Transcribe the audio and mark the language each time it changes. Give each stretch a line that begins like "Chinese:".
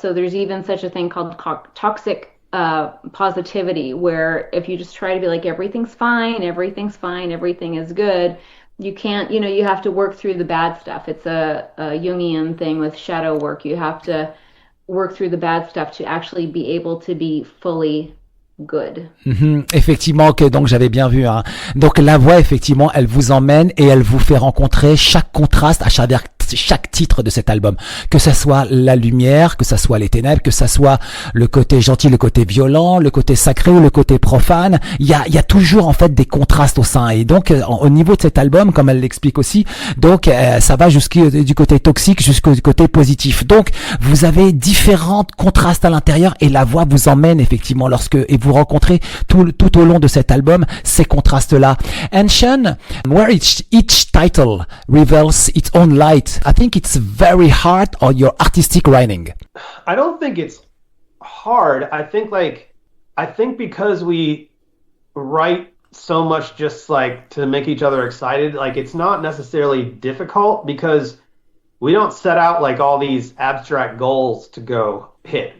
English: So there's even such a thing called toxic positivity, where if you just try to be like, everything's fine, everything is good, you can't, you have to work through the bad stuff. It's a Jungian thing with shadow work. You have to work through the bad stuff to actually be able to be fully good.
French: Effectivement, que donc j'avais bien vu. Hein. Donc la voix, effectivement, elle vous emmène et elle vous fait rencontrer chaque contraste à chaque titre de cet album, que ça soit la lumière, que ça soit les ténèbres, que ça soit le côté gentil, le côté violent, le côté sacré ou le côté profane. Il y a toujours en fait des contrastes au sein. Et donc au niveau de cet album, comme elle l'explique aussi, donc ça va du côté toxique jusqu'au côté positif. Donc vous avez différents contrastes à l'intérieur et la voix vous emmène effectivement et vous rencontrez tout au long de cet album ces contrastes-là.
English: And Sean, where each title reveals its own light, I think it's very hard on your artistic writing. I don't think it's hard. I think because we write so much just like to make each other excited, like it's not necessarily difficult because we don't set out like all these abstract goals to go hit.